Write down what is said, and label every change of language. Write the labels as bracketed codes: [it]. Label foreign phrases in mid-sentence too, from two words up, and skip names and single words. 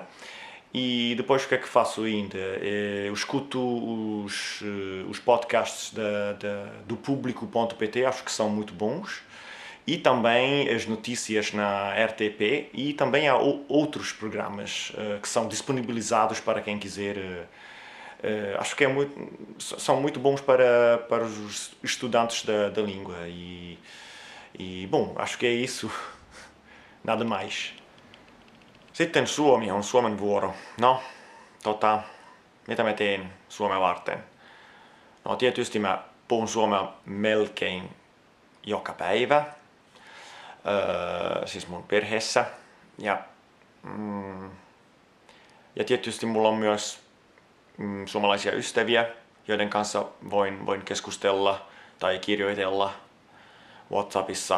[pt] E depois o que é que faço ainda? Eu escuto os podcasts do público.pt, acho que são muito bons, e também as notícias na RTP, e também há outros programas que são disponibilizados para quem quiser. Acho que são muito bons para os estudantes da língua, e bom, acho que é isso. Nada mais. [fi] Sitten suomi on Suomen vuoro. No, mitä mä teen Suomea varten? No tietysti mä puhun suomea melkein joka päivä, siis mun perheessä. Ja tietysti mulla on myös suomalaisia ystäviä, joiden kanssa voin keskustella tai kirjoitella WhatsAppissa.